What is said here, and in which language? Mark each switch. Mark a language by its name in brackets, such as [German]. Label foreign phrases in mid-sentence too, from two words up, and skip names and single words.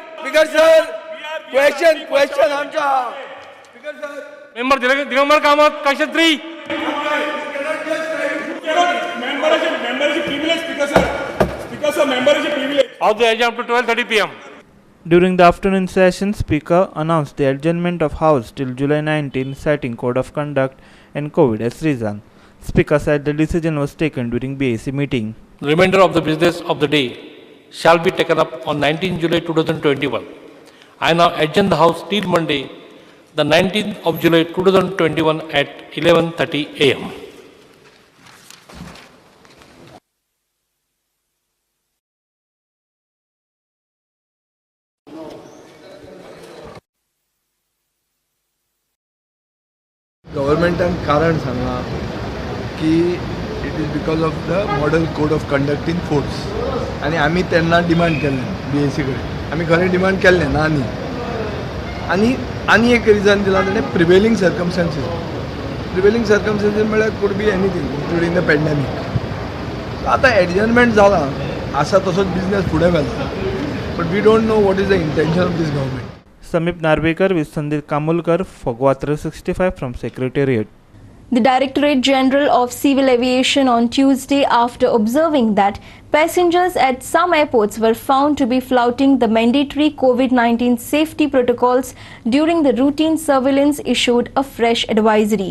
[English] Speaker sir question [Konkani] आमचा आहा. [English] Speaker sir [Konkani] Member दिगंबर कामत कशें 3. मेंबरची [English] privilege Speaker sir [Konkani] मेंबरची प्रिव्हिलेज [English] Of the agenda up to 12:30 p.m. During the afternoon session, Speaker announced the adjournment of House till July 19, citing Code of Conduct and COVID as reason. Speaker said the decision was taken during BAC meeting. The remainder of the business of the day shall be taken up on 19 July 2021. I now adjourn the House till Monday, the 19th of July 2021 at 11:30 a.m. [Konkani] गव्हर्मेंटान कारण सांगा की [English] it is because of the model code of conduct in force [Konkani] आनी आमी तेन्ना डिमांड केल्लें BAC कडेन आमी खरें डिमांड केल्लें ना आनी एक रिजन दिलां ताणें [English] prevailing circumstances [Konkani] म्हळ्यार [English] could be anything including the pandemic. [Konkani] आतां एडजर्नमेंट जाला आसा तसोच बिजनेस फुडें व्हेला [English] but we don't know what is the intention of this government. Samip Narvekar with Sandeep Kamulkar for Gua 365 from Secretariat. The Directorate General of Civil Aviation on Tuesday, after observing that passengers at some airports were found to be flouting the mandatory COVID-19 safety protocols during the routine surveillance, issued a fresh advisory.